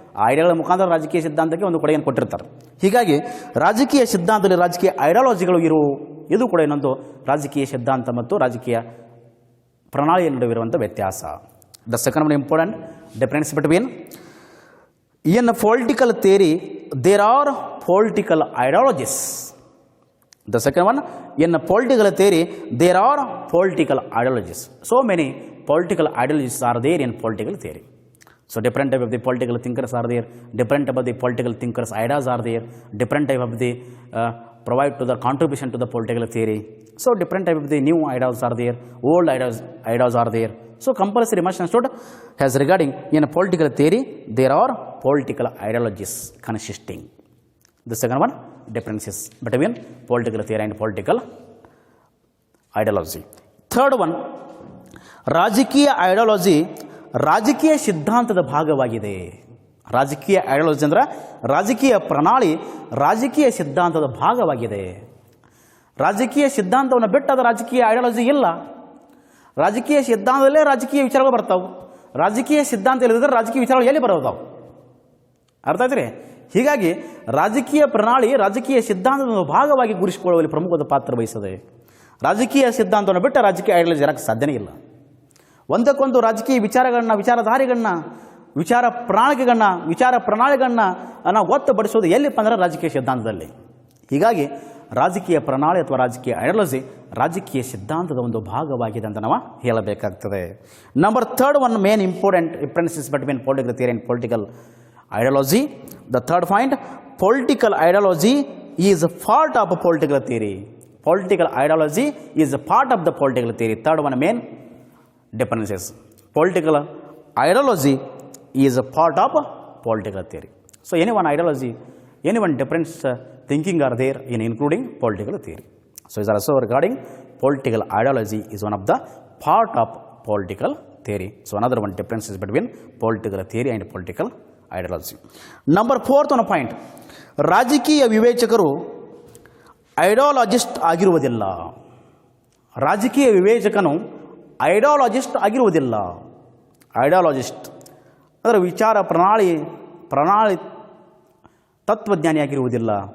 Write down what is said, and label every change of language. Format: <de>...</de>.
<kn>ಆ ಐಡಿಯಾಗಳ ಮುಖಾಂತರ ರಾಜಕೀಯ ಸಿದ್ಧಾಂತಕ್ಕೆ ಒಂದು ಕೊಡುಗೆಯನ್ನು ಕೊಟ್ಟಿರ್ತಾರೆ. ಹೀಗಾಗಿ ರಾಜಕೀಯ ಸಿದ್ಧಾಂತದಲ್ಲಿ ರಾಜಕೀಯ ಐಡಿಯಾಲಜಿಗಳು ಇರುವು. ಇದು ಕೂಡ ಇನ್ನೊಂದು ರಾಜಕೀಯ ಸಿದ್ಧಾಂತ ಮತ್ತು ರಾಜಕೀಯ ಪ್ರಣಾಳಿಯ ನಡುವಿರುವಂಥ ವ್ಯತ್ಯಾಸ.</kn> <en>The second one important difference between in political theory there are political ideologies. The second one, in political theory there are political ideologies. So many political ideologies are there in political theory. So different type of the political thinkers are there, different type of the political thinkers ideas are there, different type of the provide to the contribution to the political theory. So different type of the new ideas are there, old ideas are there. So compulsory must understood as regarding in political theory there are political ideologies consisting. The second one, differences between political theory and political ideology. Third one,</en> <kn>ರಾಜಕೀಯ ideology ರಾಜಕೀಯ ಸಿದ್ಧಾಂತದ ಭಾಗವಾಗಿದೆ. ರಾಜಕೀಯ ideology ಅಂದ್ರೆ ರಾಜಕೀಯ ಪ್ರಣಾಳಿ ರಾಜಕೀಯ ಸಿದ್ಧಾಂತದ ಭಾಗವಾಗಿದೆ. ರಾಜಕೀಯ ಸಿದ್ಧಾಂತವನ್ನು ಬಿಟ್ಟು ಅದು ರಾಜಕೀಯ ಐಡಿಯಾಲಜಿ ಇಲ್ಲ. ರಾಜಕೀಯ ಸಿದ್ಧಾಂತದಲ್ಲೇ ರಾಜಕೀಯ ವಿಚಾರಗಳು ಬರ್ತಾವೆ. ರಾಜಕೀಯ ಸಿದ್ಧಾಂತ ಇಲ್ಲದಿದ್ದರೆ ರಾಜಕೀಯ ವಿಚಾರಗಳು ಎಲ್ಲಿ ಬರೋದಾವು? ಅರ್ಥ ಆಯ್ತು ರೀ? ಹೀಗಾಗಿ ರಾಜಕೀಯ ಪ್ರಣಾಳಿ ರಾಜಕೀಯ ಸಿದ್ಧಾಂತದ ಭಾಗವಾಗಿ ಗುರುತಿಸಿಕೊಳ್ಳುವಲ್ಲಿ ಪ್ರಮುಖವಾದ ಪಾತ್ರ ವಹಿಸದೆ. ರಾಜಕೀಯ ಸಿದ್ಧಾಂತವನ್ನು ಬಿಟ್ಟು ರಾಜಕೀಯ ಐಡಿಯಾಲಜಿ ಇರಕ್ಕೆ ಸಾಧ್ಯನೇ ಇಲ್ಲ. ಒಂದಕ್ಕೊಂದು ರಾಜಕೀಯ ವಿಚಾರಗಳನ್ನ, ವಿಚಾರಧಾರೆಗಳನ್ನ, ವಿಚಾರ ಪ್ರಣಾಳಿಗಳನ್ನ ನಾವು ಒತ್ತುಪಡಿಸೋದು ಎಲ್ಲಿಪ್ಪ ಅಂದ್ರೆ ರಾಜಕೀಯ ಸಿದ್ಧಾಂತದಲ್ಲಿ. ಹೀಗಾಗಿ ರಾಜಕೀಯ ಪ್ರಣಾಳಿ ಅಥವಾ ರಾಜಕೀಯ ಐಡಿಯಾಲಜಿ ರಾಜಕೀಯ ಸಿದ್ಧಾಂತದ ಒಂದು ಭಾಗವಾಗಿದೆ ಅಂತ ನಾವು ಹೇಳಬೇಕಾಗ್ತದೆ.</kn> <en>Number third one main important differences between political theory and political ideology. The third point, political ideology is a part of a political theory. Political ideology is a part of the political theory. Third one main differences. Political ideology is a part of a political theory. So any one ideology, any one different thinking are there in including political theory. So is also regarding political ideology is one of the part of political theory. So another one difference is between political theory and political ideology. Number fourth one point,</en> <kn>ರಾಜಕೀಯ ವಿವೇಚಕರು ಐಡಿಯಾಲಜಿಸ್ಟ್ ಆಗಿರುವುದಿಲ್ಲ. ರಾಜಕೀಯ ವಿವೇಚಕನು ಐಡಿಯಾಲಜಿಸ್ಟ್ ಆಗಿರುವುದಿಲ್ಲ. ಐಡಿಯಾಲಜಿಸ್ಟ್ ಅಂದರೆ ವಿಚಾರ ಪ್ರಣಾಳಿ ತತ್ವಜ್ಞಾನಿಯಾಗಿರುವುದಿಲ್ಲ.</kn>